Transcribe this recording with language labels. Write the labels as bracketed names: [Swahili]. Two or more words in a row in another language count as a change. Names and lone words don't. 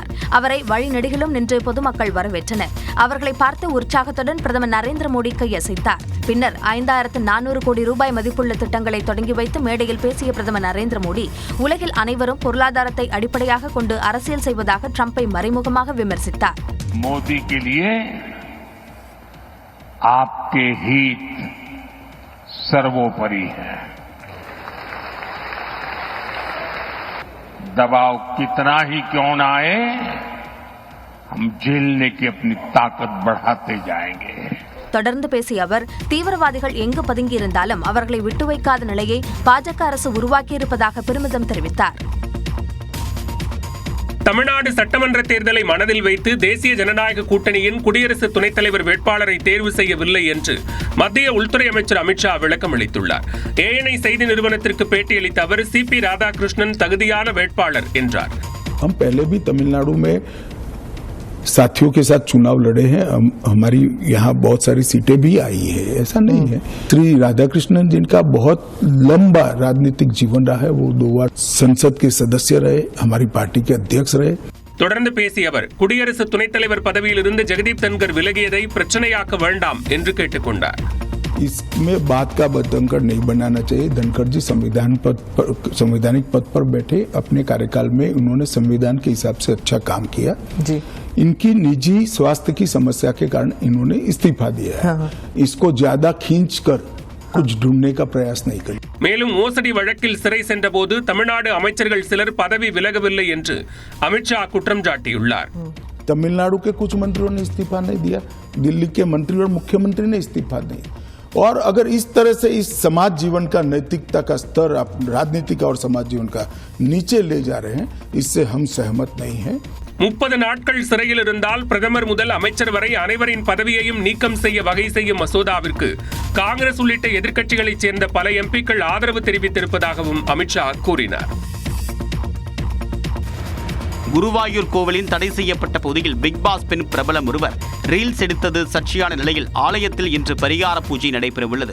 [Tamil] அவரை வழிநெடுகிலும் நின்று பொதுமக்கள் வரவேற்றனர். அவர்களை பார்த்து உற்சாகத்துடன் பிரதமர் நரேந்திர மோடி கையசைத்தார். பின்னர் 5400 கோடி ரூபாய் மதிப்புள்ள திட்டங்களை தொடங்கி வைத்து மேடையில் பேசிய பிரதமர் நரேந்திர மோடி உலகில் அனைவரும் பொருளாதாரத்தை அடிப்படையாக கொண்டு அரசியல் செய்வதாக ட்ரம்பை மறைமுகமாக விமர்சித்தார். [Hindi] आपके हित सर्वोपरि है. दबाव कितना ही क्यों ना आए, हम झेलने की अपनी ताकत बढ़ाते जाएंगे. [Tamil] தொடர்ந்து பேசிய அவர் தீவிரவாதிகள் எங்கு பதுங்கியிருந்தாலும் அவர்களை விட்டு வைக்காத நிலையை பாஜக அரசு உருவாக்கியிருப்பதாக பெருமிதம் தெரிவித்தார். தமிழ்நாடு சட்டமன்ற தேர்தலை மனதில் வைத்து தேசிய ஜனநாயக கூட்டணியின் குடியரசு துணைத் தலைவர் வேட்பாளரை தேர்வு செய்யவில்லை என்று மத்திய உள்துறை அமைச்சர் அமித்ஷா விளக்கம் அளித்துள்ளார். ஏஎன்ஐ செய்தி நிறுவனத்திற்கு பேட்டியளித்த அவர் சிபி ராதாகிருஷ்ணன் தகுதியான வேட்பாளர் என்றார். [Hindi] हम पहले भी तमिलनाडु में साथियों के साथ चुनाव लड़े हैं. हमारी यहाँ बहुत सारी सीटें भी आई है, ऐसा नहीं है. श्री राधाकृष्णन जिनका बहुत लंबा राजनीतिक जीवन रहा है, वो 2 बार संसद के सदस्य रहे, हमारी पार्टी के अध्यक्ष रहे. [Tamil] தொடர்ந்து பேசிய அவர் குடியரசு துணைத் தலைவர் பதவியிலிருந்து ஜெகதீப் தன்கர் விலகியதை பிரச்சனையாக்க வேண்டாம் என்று கேட்டுக் கொண்டார். [Hindi] इसमें बात का बतंकर नहीं बनाना चाहिए। धनखड़ जी संवैधानिक पद पर बैठे, अपने कार्यकाल में उन्होंने संविधान के हिसाब से अच्छा काम किया जी। इनकी निजी स्वास्थ्य की समस्या के कारण इन्होंने इस्तीफा दिया है। इसको ज्यादा खींचकर कुछ ढूंढने का प्रयास नहीं करें। [Tamil] மேலும் மோசடி வழக்கில் சிறை சென்றபோது தமிழ்நாடு அமைச்சர்கள் சிலர் பதவி விலகவில்லை என்று அமித்ஷா குற்றம் சாட்டியுள்ளார். [Hindi] तमिलनाडु के कुछ मंत्रियों ने इस्तीफा नहीं दिया, दिल्ली के मंत्री और मुख्यमंत्री ने इस्तीफा नहीं। और अगर इस तरह से इस समाज जीवन का नैतिकता का स्तर राजनीतिक और समाज जीवन का नीचे ले जा रहे हैं, इससे हम सहमत नहीं हैं। [Tamil] 30 நாட்கள் சிறையில் இருந்தால் பிரதமர் முதல் அமைச்சர் வரை அனைவரின் பதவியையும் நீக்கம் செய்ய வகை செய்யும் மசோதாவிற்கு காங்கிரஸ் உள்ளிட்ட எதிர்க்கட்சிகளைச் சேர்ந்த பல எம்பிக்கள் ஆதரவு தெரிவித்திருப்பதாகவும் அமித்ஷா கூறினார். குருவாயூர் கோவிலின் தடை செய்யப்பட்ட பகுதியில் பிக் பாஸ் பெண் பிரபலம் ஒருவர் ரீல்ஸ் எடுத்தது சர்ச்சையான நிலையில் ஆலயத்தில் இன்று பரிகார பூஜை நடைபெறவுள்ளது.